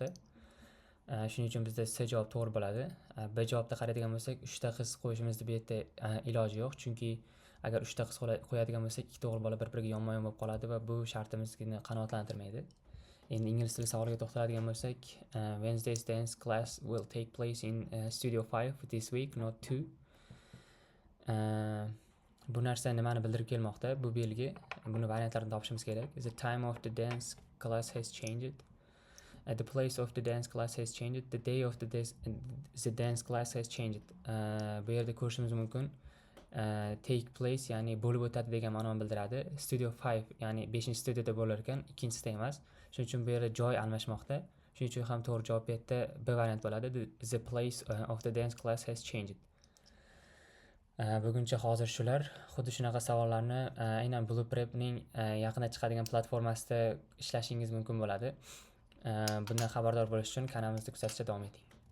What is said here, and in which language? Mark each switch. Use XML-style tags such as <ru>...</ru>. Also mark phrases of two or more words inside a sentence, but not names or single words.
<uz>Shuning uchun bizda C javob to'g'ri bo'ladi. B javobda qaraydigan bo'lsak, 3 ta qiz qo'yishimizda bu yerda iloji yo'q, chunki agar 3 ta qiz qo'yadigan bo'lsak, ikkita o'g'il bola bir-biriga yonma-yon bo'lib qoladi va bu shartimizni qanoatlantirmaydi. Endi ingliz tili savoliga to'xtaladigan bo'lsak,</uz> <en>Wednesday's dance class will take place in Studio 5 this week, not 2.</en> <uz>Bu narsa nimani bildirib kelmoqda? Bu belgi, buni variantlarini topishimiz kerak.</uz> <en>The time of the dance class has changed. The place of the dance class has changed. The day of the dance class has changed.</en> <uz>Bu yerda ko'rishimiz mumkin.</uz> <en>Take place,</en> <uz>ya'ni bo'lib o'tadi degan ma'noni bildiradi. Studio 5, ya'ni 5-studiyada bo'lar ekan, ikkinchisida emas. Shuning uchun bu yerda joy almashmoqda. Shuning uchun ham to'g'ri javob bu yerda B variant bo'ladi.</uz> <en>The place of the dance class has changed.</en> <uz>Buguncha hozir shular. Xuddi shunaqa savollarni aynan Blueprep'ning yaqinda chiqadigan platformasida ishlashingiz mumkin bo'ladi. Bundan xabardor bo'lish uchun kanalimizni kuzatishda davom eting.</uz>